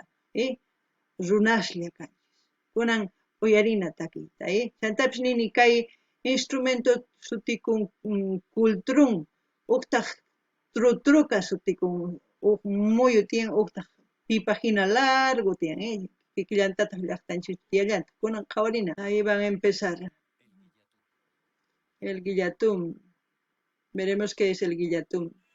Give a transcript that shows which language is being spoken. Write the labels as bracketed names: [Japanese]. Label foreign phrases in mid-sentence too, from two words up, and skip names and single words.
[Quechua] Runaslla kanchis. Kunan uyarina takiyta. Chantapis nini kay instrumento sutikun kultrun uqtaq trutruca sutikun uq muyu tiyan uqtaq pipa hina largo tiyan. Kikillantataq llaqtanchis tiyallanta. Kunan qhawarina. [Spanish] Ahí van a empezar. El guillatum. Veremos qué es el guillatum.